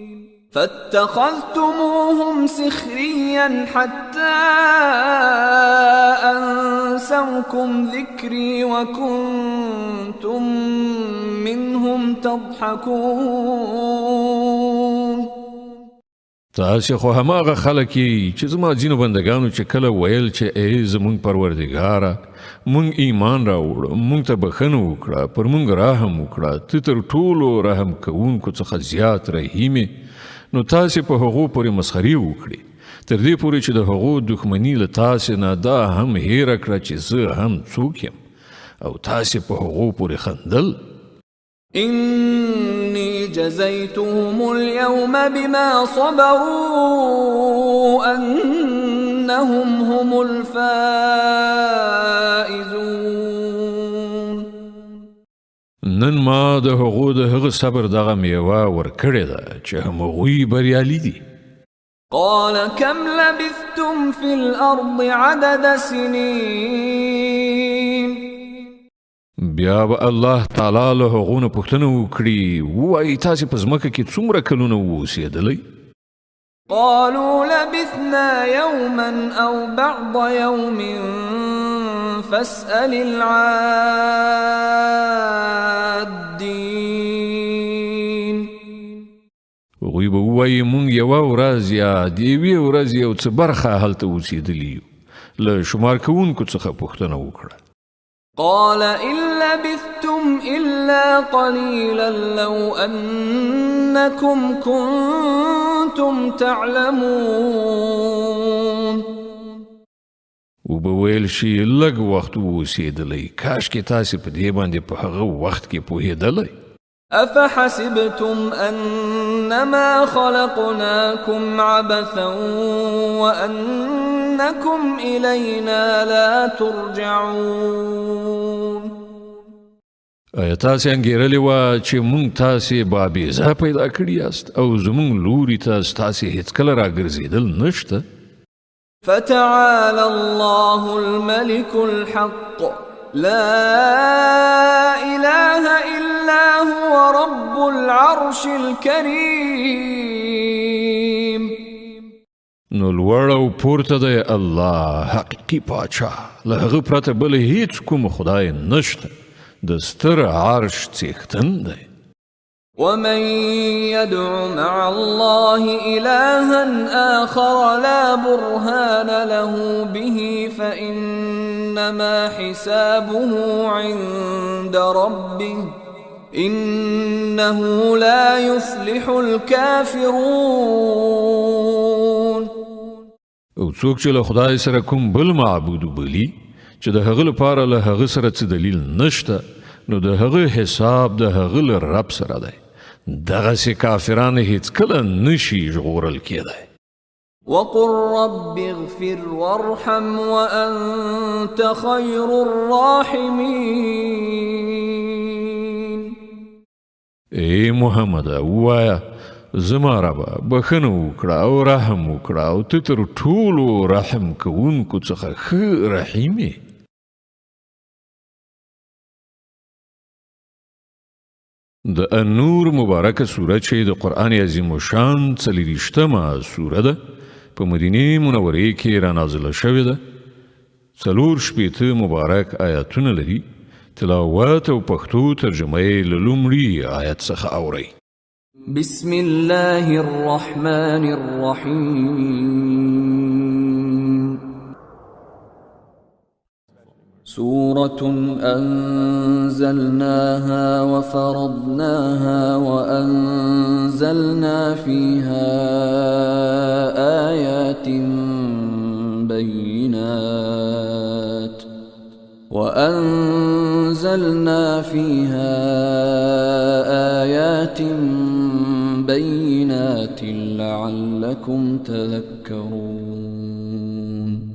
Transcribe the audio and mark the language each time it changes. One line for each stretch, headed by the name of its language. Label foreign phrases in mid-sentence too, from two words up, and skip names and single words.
Arabic: فاتخذتموهم سخريا حتى أنسوكم ذكري وكنتم منهم تضحكون.
Pashto: تاسې خو هماغه خلک یې چې زما ځینو بندګانو چې کله ویل چې ای زمونږ پروردګاره مونږ ایمان راوړو مونږ ته بخښنه وکړه پر مونږ رحم وکړه ته تر ټولو رحم کوونکو څخه زیات رحیم یې نو تاسې په هغو پورې مسخري وکړي تر دې پورې چې د هغو دښمني له تاسې نه دا هم هیره کړه چې زه هم څوک یم او تاسې په هغو پورې خندل.
Arabic: إني جزيتهم اليوم بما صبروا أنهم هم الفائزون.
Pashto: نن ما د هغو د هغه صبر دغه میوه ورکړې ده چې همغوی بریالي دي.
Arabic: قال كم لبثتم في الأرض عدد سنين.
Pashto: بیا به الله تعالی له هغو نه پوښتنه وکړي ووایي تاسې په ځمکه کې څومره کلونه واوسېدلی؟
Arabic: قالوا لبثنا يوما أو بعض يوم فاسأل العادين.
Pashto: هغوی به ووایي مونږ یوه ورځ یا د یوې ورځې یو څه برخه هلته اوسېدلي یو له شمار کوونکو څخه پوښتنه وکړه.
Arabic: قال إن لبثتم إلا قليلا لو أنكم كنتم تعلمون.
Pashto: وبویل شي لږ وخت اوسېدلی کاشکې تاسې په دې باندې په هغه وخت کې پوهېدلی.
Arabic: أفحسبتم أنما خلقناكم عبثا وأنكم إلينا لا ترجعون.
Pashto: آیا تاسې انګېرلې وه چې مونږ تاسې بابیزه پیدا کړي یاست او زمونږ لوري ته ستاسې هېڅکله راګرځېدل نشته؟
Arabic: فتعالى الله الملك الحق لا إله إلا هو رب العرش الكريم.
Pashto: نو لوړ او پورته دی الله حقیقي پاچا له هغه پرته بل هیڅ کوم خدای نشته د ستر عرش څښتن دی.
Arabic: ومن يدع مع الله إلها آخر لا برهان له به فإنما حسابه عند ربه إنه لا يفلح الكافرون.
Pashto: او څوک چې له خدای سره کوم بل معبود وبلي چې د هغه لپاره له هغه سره څه دلیل نشته نو د هغه حساب د هغه له رب سره دی. دغسې کافران هیڅکله نشي ژغورل کېدی.
Arabic: وقل رب اغفر وارحم وأنت خير الراحمين.
Pashto: ای محمد ووایه زما ربه بخښنه وکړه او رحم وکړه او ته تر ټولو رحم کوونکو څخه ښه رحیم یې. د النور مبارکه سوره چې د قرآن عظیم الشان 40مه سوره ده په مدینه منورې کې را نازله شوې ده. 4 مبارک آیاتونه لري. تلاوت او پښتو ترجمه یې له لومړي آیت څخه اورئ.
Arabic: بسم الله الرحمن الرحيم سورة أنزلناها وفرضناها وأنزلنا فيها آيات بينات لعلكم تذكرون.